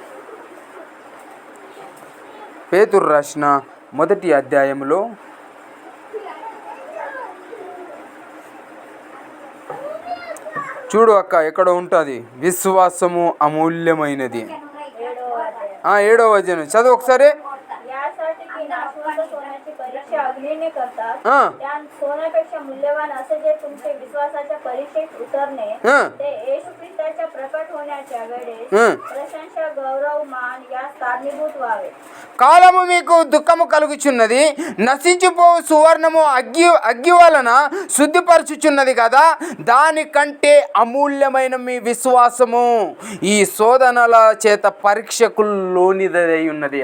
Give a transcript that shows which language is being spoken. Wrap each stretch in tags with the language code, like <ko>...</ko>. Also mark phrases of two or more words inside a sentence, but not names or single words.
<te>పేతురు రాసిన మొదటి అధ్యాయంలో చూడు అక్క, ఎక్కడ ఉంటుంది? విశ్వాసము అమూల్యమైనది. 7వ వచనం చదువు ఒకసారి.</te> <mr>अग्नीने करतात त्या सोन्यापेक्षा मूल्यवान असे जे तुमचे विश्वासाच्या परीक्षेत उतरणे ते येशू ख्रिस्ताच्या प्रकट होण्याच्या वेळेस प्रशंसा गौरव मान यास कारणीभूत व्हावे.</mr> <te>కాలము మీకు దుఃఖము కలుగుచున్నది, నశించిపోవు సువర్ణము అగ్గి వలన శుద్ధిపరచుచున్నది కదా, దానికంటే అమూల్యమైన మీ విశ్వాసము ఈ శోధనల చేత పరీక్షకు లోనిదై ఉన్నది.</te>